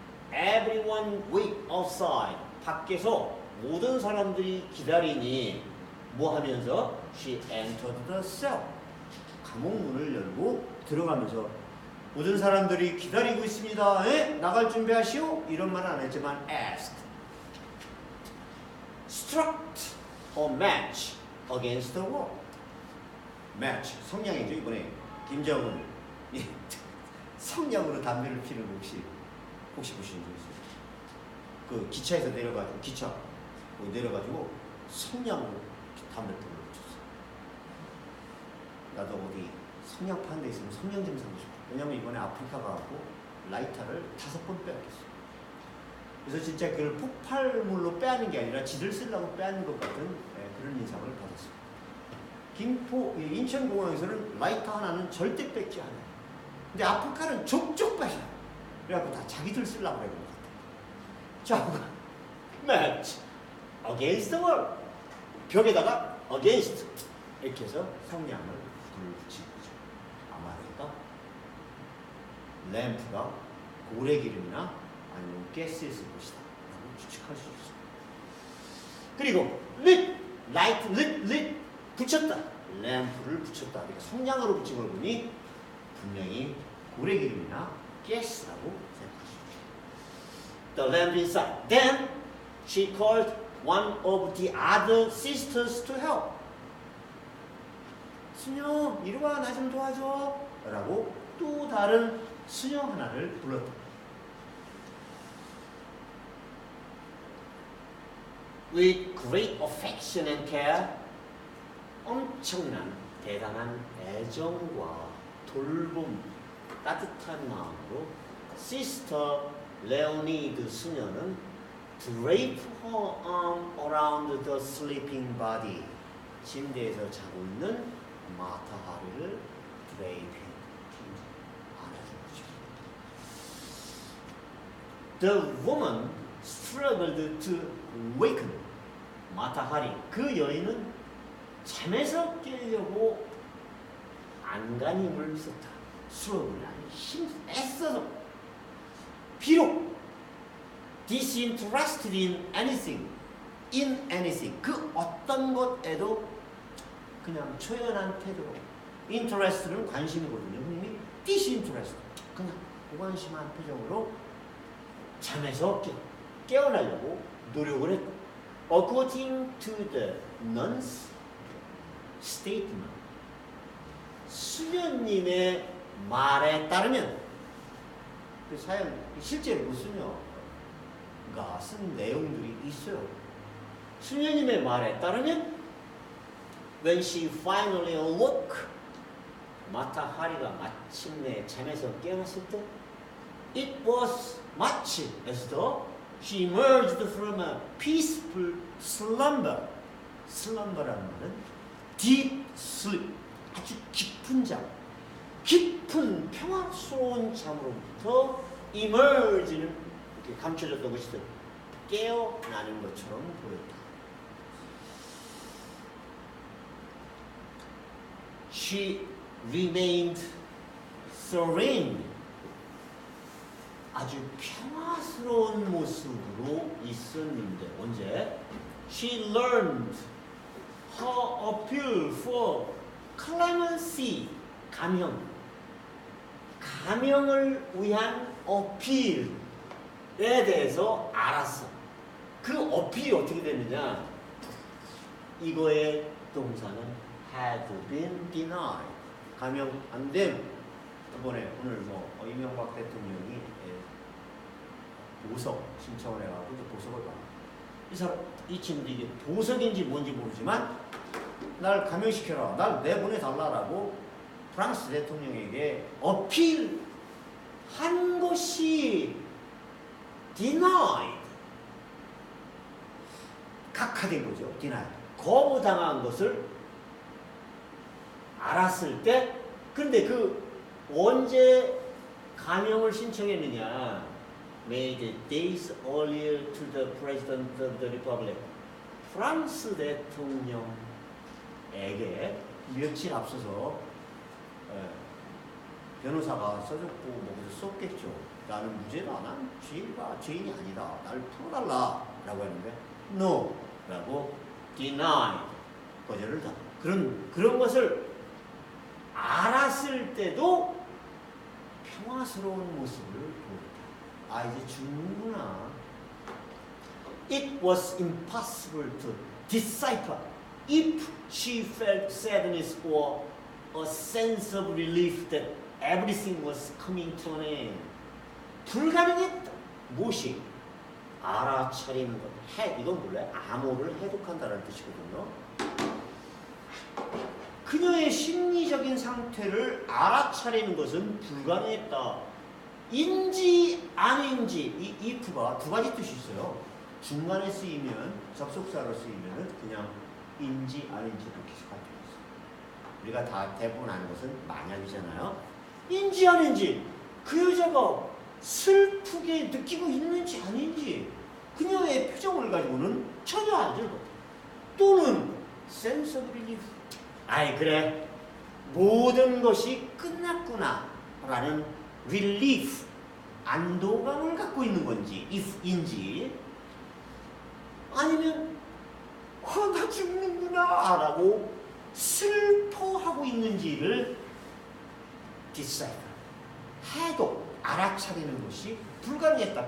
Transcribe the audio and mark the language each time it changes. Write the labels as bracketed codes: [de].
[en] Everyone wait outside. [ko] 밖에서 모든 사람들이 기다리니 뭐 하면서 [en] she entered the cell. [ko] 감옥 문을 열고 들어가면서 모든 사람들이 기다리고 있습니다. 에? 나갈 준비하시오? 이런 말은 안 했지만 [en] asked. struck a match against the wall. [ko] match, 성냥이죠. 이번에 김정은 성냥으로 담배를 피는 거 혹시 보신 적 있어요? 그 기차에서 내려가지고 성냥으로 담배를 붙였어요. 나도 어디 성냥 파는 데 있으면 성냥 좀 사고 싶어. 왜냐면 이번에 아프리카 가고 라이터를 5번 빼앗겼어요. 그래서 진짜 그걸 폭발물로 빼앗는 게 아니라 지들 쓰려고 빼앗는 것 같은 그런 인상을 받았어요. 인천공항에서는 라이터 하나는 절대 뺏지 않아요. 근데 아프리카는 족족 뺏어요. 그래갖고 다 자기들 쓰려고 그러는 것 같아요. [en] 자, match against the wall. [ko] 벽에다가 against 이렇게 해서 성냥을 불을 붙인 거죠. 아마 그러니까 램프가 고래기름이나 아니면 가스였을 것이다 라고 추측할 수 있어요. 그리고 lit 붙였다. 램프를 붙였다. 그러니까 성냥으로 붙인 걸 보니 분명히 고래기름이나 가스라고 생각할 수 있죠. [en] The lamp inside. Then she called one of the other sisters to help. [ko] 수녀, 이리 와, 나 좀 도와줘. 라고 또 다른 수녀 하나를 불렀다. [en] With great affection and care, [ko] 엄청난 대단한 애정과 돌봄, 따뜻한 마음으로 시스터 레오니드 수녀는 [en] drape her arm around the sleeping body. [ko] 침대에서 자고 있는 마타 하리를 drape 안아준 거죠. [en] The woman struggled to waken. [ko] 마타 하리, 그 여인은 잠에서 깨려고 안간힘을 썼다. struggle, 애써서. 비록 [en] disinterested in anything, [ko] 그 어떤 것에도 그냥 초연한 태도로. interest는 관심이거든요. 흔히 disinterested, 그냥 무관심한 표정으로 잠에서 깨어나려고 노력을 했다. [en] According to the nun's statement. [ko] 수녀님의 말에 따르면 그 사연 실제로 그 수녀가 쓴 내용들이 있어요. 수녀님의 말에 따르면 [en] when she finally awoke, [ko] 마타 하리가 마침내 잠에서 깨어났을 때 [en] it was [ko] 마치 [en] as though she emerged from a peaceful slumber. [ko] slumber라는 말은 [en] deep sleep, [ko] 아주 깊은 잠, 깊은 평화스러운 잠으로부터 emerge는 이렇게 감춰졌던 것이 깨어나는 것처럼 보였다. [en] She remained serene. [ko] 아주 평화스러운 모습으로 있었는데 언제? [en] She learned her appeal for clemency. [ko] 감형을 위한 어필에 대해서 알았어. 그 어필이 어떻게 되느냐? 이거의 동사는 [en] had been denied. [ko] 감형 안 됨. 이번에 오늘 이명박 대통령이 보석 신청을 해가지고 보석을 받아. 이 친구도 이게 보석인지 뭔지 모르지만 날 감형시켜라, 날 내보내달라라고 프랑스 대통령에게 어필한 것이 denied. 각하된 거죠. denied. 거부당한 것을 알았을 때, 근데 언제 감형을 신청했느냐? [en] Made days earlier to the President of the Republic. [ko] 프랑스 대통령에게 며칠 앞서서 변호사가 써줬고 썼겠죠. 나는 무죄다. 난 죄인이 아니다. 날 풀어달라. 라고 했는데 No. 라고 deny. 거절을 다. 그런 것을 알았을 때도 평화스러운 모습을 보였다. 이제 죽는구나. [en] It was impossible to decipher if she felt sadness or a sense of relief that everything was coming to an end. [ko] 불가능했다. 무엇이? 알아차리는 것. 이건 몰라요? 암호를 해독한다는 뜻이거든요. 그녀의 심리적인 상태를 알아차리는 것은 불가능했다. 인지 아닌지, 이 if가 두 가지 뜻이 있어요. 중간에 쓰이면, 접속사로 쓰이면 그냥 인지 아닌지도 기술할 때 있어요. 우리가 다 대부분 아는 것은 만약이잖아요. 인지 아닌지, 그 여자가 슬프게 느끼고 있는지 아닌지 그녀의 표정을 가지고는 전혀 알지 못해. [en] 또는 sense of relief. [ko] 그래, 모든 것이 끝났구나 라는 relief, 안도감을 갖고 있는 건지 if인지, 아니면 나 죽는구나 라고 슬퍼하고 있는지를 decipher, 해독, 알아차리는 것이 불가능했다.